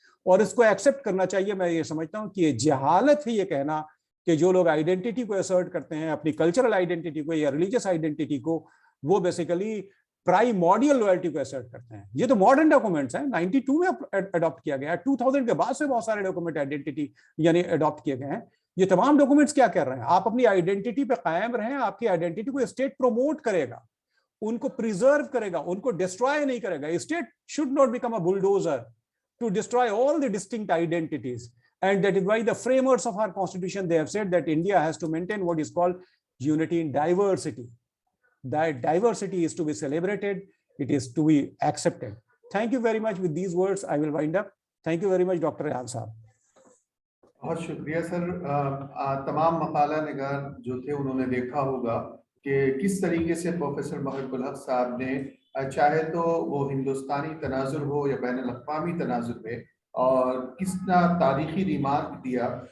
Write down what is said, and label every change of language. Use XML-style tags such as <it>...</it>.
<hi>और इसको एक्सेप्ट करना चाहिए। मैं ये समझता हूं कि ये जहालत है ये कहना कि जो लोग आइडेंटिटी को असर्ट करते हैं, अपनी कल्चरल आइडेंटिटी को या रिलीजियस आइडेंटिटी को, वो बेसिकली प्राइमोर्डियल लॉयल्टी को असर्ट करते हैं। ये तो मॉडर्न डॉक्यूमेंट्स हैं, 92 में अडॉप्ट किया गया है, 2000 के बाद से बहुत सारे डॉक्यूमेंट आइडेंटिटी यानी अडॉप्ट किए गए हैं। ये तमाम डॉक्यूमेंट्स क्या कर रहे हैं, आप अपनी आइडेंटिटी पे कायम रहें, आपकी आइडेंटिटी को स्टेट प्रमोट करेगा, उनको प्रिजर्व करेगा, उनको डिस्ट्रॉय नहीं करेगा।</hi> <en>State should not become a bulldozer to destroy all the distinct identities, and that is why the framers of our constitution, they have said that India has to maintain what is called unity in diversity. That diversity is to be celebrated, it is to be accepted. Thank you very much. With these words I will wind up. Thank you very much Dr. Rehan साहब।</en> <hi>बहुत शुक्रिया sir. तमाम मकाला निगार जो थे उन्होंने देखा होगा कि किस तरीके से प्रोफेसर मोहिब्बुल हक साहब ने चाहे तो वो हिंदुस्तानी तनाजुर हो या बैन अल-अक़वामी तनाजुर में और कितना तारीखी रिमार्क दिया।</hi>